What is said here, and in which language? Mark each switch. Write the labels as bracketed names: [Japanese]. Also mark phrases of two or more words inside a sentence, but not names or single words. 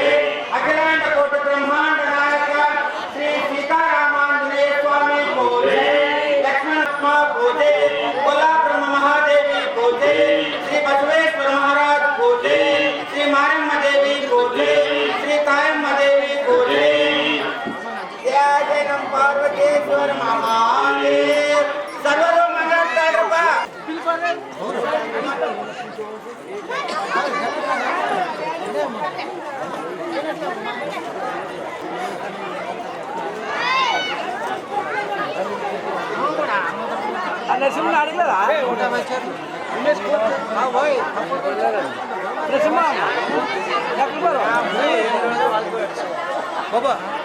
[Kannada] ಅಖಿಲಾಂಡ ಕೋಟಿ ಬ್ರಹ್ಮಾಂಡ ನಾಯಕ ಶ್ರೀ ಸೀತಾರಾಮಾಂಜನೇಯ ಸ್ವಾಮಿ ಪೂಜೆ ಲಕ್ಷ್ಮಣ ಪೂಜೆ ಕೋಲಾಪುರಮ ಮಹಾದೇವಿ ಪೂಜೆ ಶ್ರೀ ಬಸವೇಶ್ವರ ಮಹಾರಾಜ್ ಪೂಜೆ ಶ್ರೀ ಮಾರಮ್ಮ ದೇವಿ ಪೂಜೆ ಶ್ರೀ ತಾಯಮ್ಮ ದೇವಿ ಪೂಜೆ ಜಯ ನಮ್ ಪಾರ್ವತೇಶ್ವರ ಮಹಾದೇವ ಸರ್ವರು ಮಾತಾಡ್ತಾರಪ್ಪ [Telugu] నరసింహ అడగలేదా నరసింహ బాబా